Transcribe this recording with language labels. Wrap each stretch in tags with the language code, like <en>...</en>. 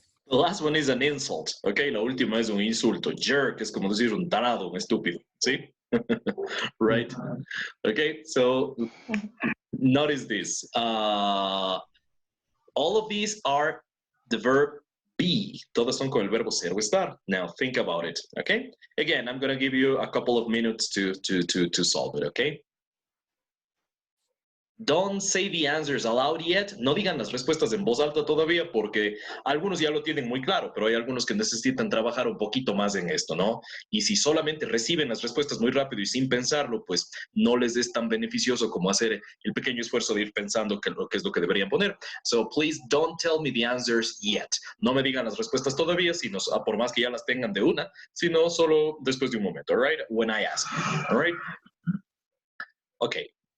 <en>The last one is an insult, okay?</en> <es>La última es un insulto. Jerk es como decir un tarado, un estúpido, ¿sí?</es> <en>Right? Okay, so notice this. All of these are the verb be.</en> <es>Todas son con el verbo ser o estar.</es> <en>Now think about it, okay? Again, I'm gonna give you a couple of minutes to solve it, okay? Don't say the answers aloud yet.</en> <es>No digan las respuestas en voz alta todavía porque algunos ya lo tienen muy claro, pero hay algunos que necesitan trabajar un poquito más en esto, ¿no? Y si solamente reciben las respuestas muy rápido y sin pensarlo, pues no les es tan beneficioso como hacer el pequeño esfuerzo de ir pensando qué es lo que deberían poner.</es> <en>So please don't tell me the answers yet.</en> <es>No me digan las respuestas todavía, sino por más que ya las tengan de una, sino solo después de un momento,</es> <en>all right? When I ask, all right? Okay,</en>